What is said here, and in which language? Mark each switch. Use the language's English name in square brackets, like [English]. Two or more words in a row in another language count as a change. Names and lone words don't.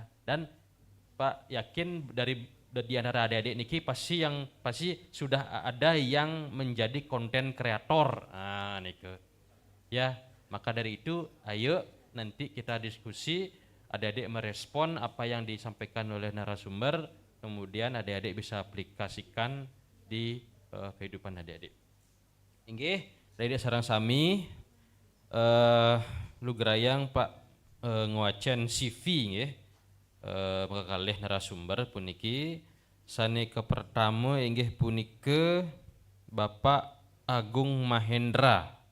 [Indonesian] Dan Pak yakin di antara adik-adik niki pasti sudah ada yang menjadi konten kreator niku ya. Maka dari itu ayo nanti kita diskusi, adik-adik merespon apa yang disampaikan oleh narasumber, kemudian adik-adik bisa aplikasikan di kehidupan adik-adik. [Balinese] Inggih, adik-adik sareng sami lugrayang Pak nguacen CV nggih. Kalih narasumber puniki sanika pertama inggih punika Bapak Agung Mahendra.